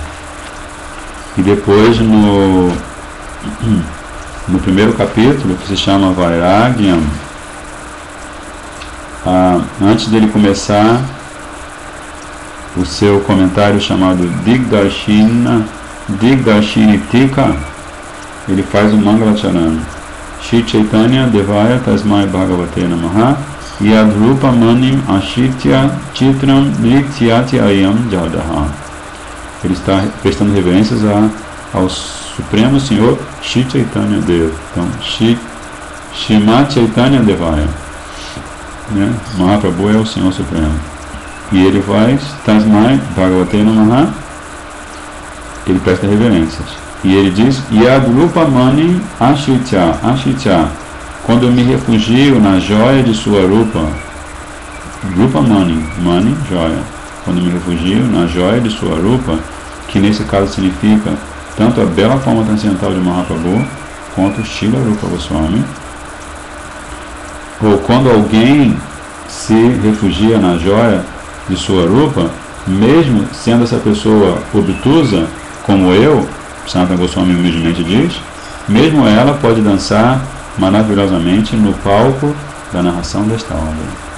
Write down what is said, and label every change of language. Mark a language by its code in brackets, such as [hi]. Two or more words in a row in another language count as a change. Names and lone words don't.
[pt] E depois no primeiro capítulo, que se chama Vairagyam, antes dele começar o seu comentário chamado Digdarshinitika, ele faz o Mangalacharan. [sa] Shri Chaitanya Devaya Tasmai Bhagavate Namaha Yadrupa Manim Ashitya Chitram Nrityati Ayam Jadaha. [pt] Ele está prestando reverências ao Supremo Senhor Shri Chaitanya Deva. Então, Shrimati Chaitanya Devaya, né? Mahaprabhu é o Senhor Supremo. E ele faz [sa] Tasmai Bhagavate Namaha, [pt] ele presta reverências. E ele diz [sa] Yadrupa Mani Ashitya, [pt] quando eu me refugio na joia de sua rupa. [sa] Rupa Mani, [pt] joia. Quando eu me refugio na joia de sua rupa, que nesse caso significa tanto a bela forma transcendental de Mahaprabhu quanto Srila Rupa Goswami. Ou quando alguém se refugia na joia de sua rupa, mesmo sendo essa pessoa obtusa, como eu, Sanatana Goswami humildemente diz, mesmo ela pode dançar maravilhosamente no palco da narração desta obra.